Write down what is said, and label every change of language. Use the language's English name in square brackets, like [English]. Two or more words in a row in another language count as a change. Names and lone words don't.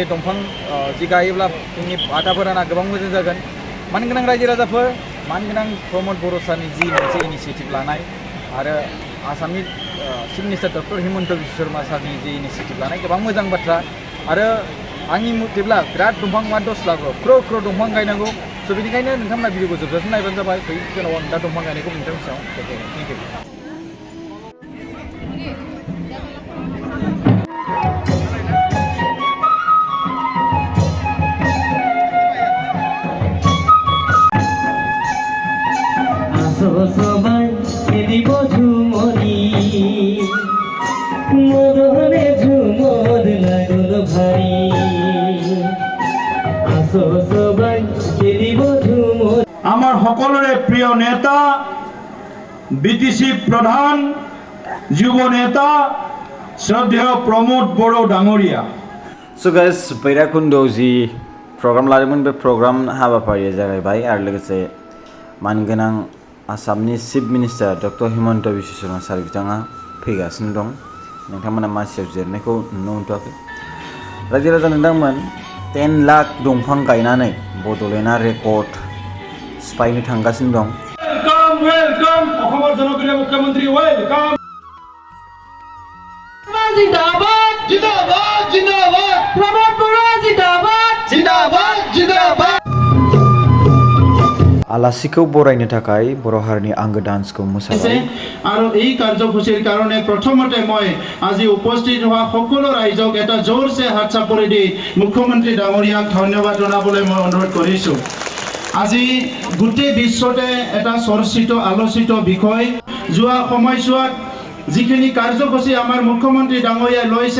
[Bodo] दंफां जि गायोब्ला जोंनि वातावरणा गोबां मोजां जागोन मानगोनां रायजो राजाफोर मानगोनां प्रमद बर' सारनि जि मोनसे इनिशिएटिभ लानाय आरो आसामनि [English] chief minister doctor [Bodo] हिमन्त बिश्व शर्मा सारनि जि इनिशिएटिभ लानाय गोबां मोजां बाथ्रा आरो आंनि मथेब्ला बिराद दंफां 10 लाख क्र'र दंफां गायनांगौ स' बेनिखायनो नोंथांमोना भिडिअखौ जोबजासिम नायबानो जाबाय बै गोलाव आं दा दंफां गायनायखौ नोंथांनि सायाव देखायगोन [English] thank you [Assamese] সবাই খেলিব ঝুমরি মরণে ঝুমর লাগল ভারী আসো সবাই খেলিব ঝুমর আমার সকলৰে প্ৰিয় নেতা বিটিসি প্ৰধান যুৱ নেতা শ্ৰদ্ধেয় প্ৰমোদ বড়ো ডাঙৰীয়া [English] So guys [Bodo] बैराबकुन्द'आव जि प्रग्राम लादोंमोन बे प्रग्राम हाबाफारिया जागायबाय आरो लोगोसे मानगोनां आसामनि [English] chief minister doctor [Bodo] हिमन्त बिश्व शर्मा सार बिथाङा फैगासिनो दं नोंथांमोना मासियाव जिरनायखौ नुनो मोनथ'वाखै रायजो राजा नोंथांमोन 10 लाख दंफां गायनानै बड'लेण्डआ रेकर्ड सिफायनो थांगासिनो दं [Assamese] वेलकाम অসমৰ জনপ্ৰিয় মুখ্যমন্ত্ৰী वेलकाम জিন্দাবাদ জিন্দাবাদ জিন্দাবাদ প্রমোদ বড়ো জিন্দাবাদ জিন্দাবাদ জিন্দাবাদ [Bodo] आलासिखौ बरायनो थाखाय बर' हारिनि आंगो डान्सखौ मोसाबाय [Assamese] আৰু এই কাৰ্যসূচীৰ কাৰণে প্ৰথমতে মই আজি উপস্থিত হোৱা সকলো ৰাইজক এটা জোৰছে হাত চাপৰি দি মুখ্যমন্ত্ৰী ডাঙৰীয়াক ধন্যবাদ জনাবলৈ মই অনুৰোধ কৰিছো আজি গোটেই বিশ্বতে এটা চৰ্চিত আলোচিত বিষয় যোৱা সময়ছোৱাত যিখিনি কাৰ্যসূচী আমাৰ মুখ্যমন্ত্ৰী ডাঙৰীয়াই লৈছে